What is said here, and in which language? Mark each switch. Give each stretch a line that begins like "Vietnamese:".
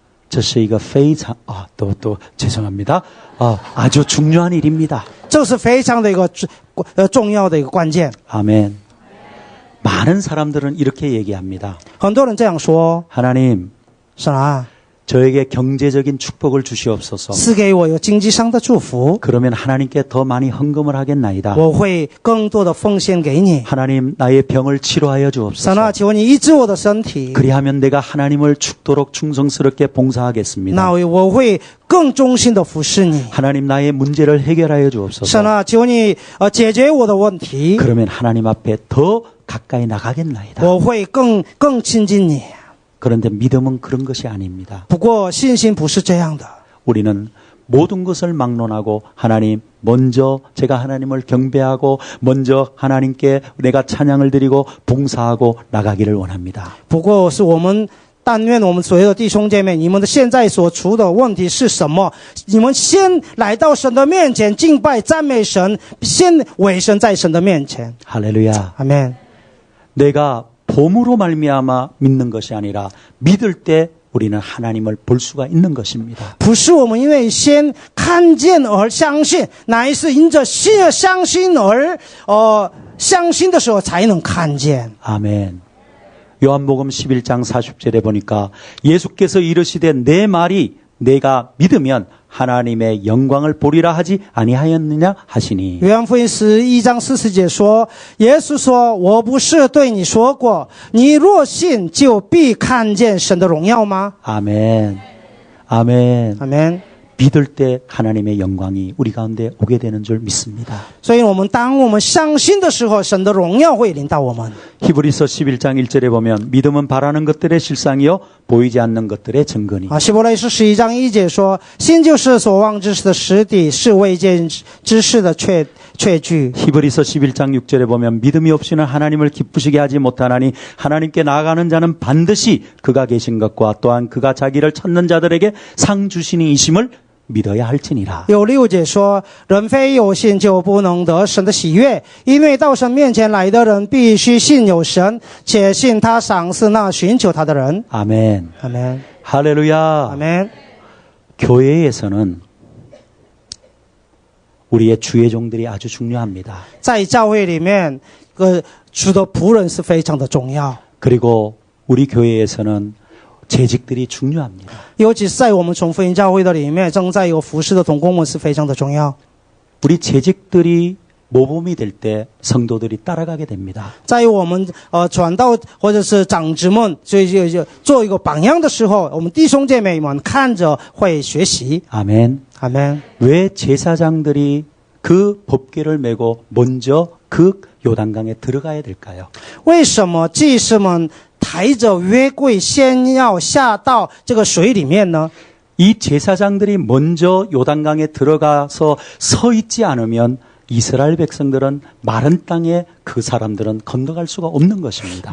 Chinese: 这是一个非常
Korean: 죄송합니다. 아주 중요한 일입니다.
Chinese: 这是非常的一个重要的一个关键。
Korean: 아멘. 많은 사람들은 이렇게 얘기합니다.
Chinese: 很多人这样说，
Korean: 하나님,
Chinese: 是啊，
Korean: 저에게 경제적인 축복을 주시옵소서.
Chinese: 赐给我有经济上的祝福，
Korean: 그러면 하나님께 더 많이 헌금을 하겠나이다.
Chinese: 我会更多的奉献给你。
Korean: 하나님 나의 병을 치료하여
Chinese: 神啊，求你医治我的身体，
Korean: 그리하면 내가 하나님을 죽도록 충성스럽게 봉사하겠습니다.
Chinese: 那我会更忠心的服侍你。
Korean: 하나님 나의 문제를 해결하여 주옵소서.
Chinese: 神啊，求你解决我的问题，
Korean: 그러면 하나님 앞에 더 가까이 나가겠나이다.
Chinese: 我会更亲近你。
Korean: 그런데 믿음은 그런 것이 아닙니다.
Chinese: 不过信心不是这样的，
Korean: 우리는 모든 것을 막론하고 하나님 먼저 제가 하나님을 경배하고 먼저 하나님께 내가 찬양을 드리고 봉사하고 나가기를 원합니다.
Chinese: 不过是我们但愿我们所有的弟兄姐妹，你们的现在所处的问题是什么？你们先来到神的面前敬拜赞美神，先委身在神的面前。
Korean: 할렐루야.
Chinese: 阿门。
Korean: 내가 봄으로 말미암아 믿는 것이 아니라 믿을 때 우리는 하나님을 볼 수가 있는 것입니다.
Chinese: 不是我们因为先看见而相信，乃是因着相信而相信的时候才能看见。
Korean: 아멘. 요한복음 11장 40절에 보니까 예수께서 이르시되 내 말이 내가 믿으면 하나님의 영광을 보리라 하지 아니하였느냐 하시니.
Chinese: 约翰福音11章40节说，耶稣说：“我不是对你说过，你若信，就必看见神的荣耀吗？”
Korean: 아멘. 아멘.
Chinese: 阿门。
Korean: 믿을 때 하나님의 영광이 우리 가운데 오게 되는 줄 믿습니다.
Chinese: 所以当我们相信的时候，神的荣耀会临到我们。
Korean: 히브리서 11장 1절에 보면 믿음은 바라는 것들의 실상이요 보이지 않는 것들의 증거니.
Chinese: 希伯来书11章1节说：“信就是所望之事的实底，是未见之事的确据。”
Korean: 히브리서 11장 6절에 보면 믿음이 없이는 하나님을 기쁘시게 하지 못하나니 하나님께 나아가는 자는 반드시 그가 계신 것과 또한 그가 자기를 찾는 자들에게 상 주시니 이심을 믿어야 할지니라.
Chinese: 有6节说：“人非有信就不能得神的喜悦，因为到神面前来的人必须信有神，且信他赏赐那寻求他的人。”
Korean: 아멘.
Chinese: 阿门。
Korean: 할렐루야.
Chinese: 阿门。
Korean: 교회에서는 우리의 주의 종들이 아주 중요합니다.
Chinese: 在教会里面，主的仆人是非常的重要，
Korean: 그리고 우리 교회에서는 재직들이 중요합니다.
Chinese: 尤其是在我们从福音教会的里面，正在有服侍的同工们是非常的重要。
Korean: 우리 재직들이 모범이 될 때 성도들이 따라가게 됩니다.
Chinese: 在我们传道或者是长子们就做一个榜样的时候，我们弟兄姐妹们看着会学习。
Korean: 아멘.
Chinese: 阿门。
Korean: 왜 제사장들이 그 법궤를 메고 먼저 그 요단강에 들어가야 될까요?
Chinese: 为什么祭司们抬着约柜先要下到这个水里面呢？
Korean: 이 제사장들이 먼저 요단강에 들어가서 서 있지 않으면 이스라엘 백성들은 마른 땅에 그 사람들은 건너갈 수가 없는 것입니다.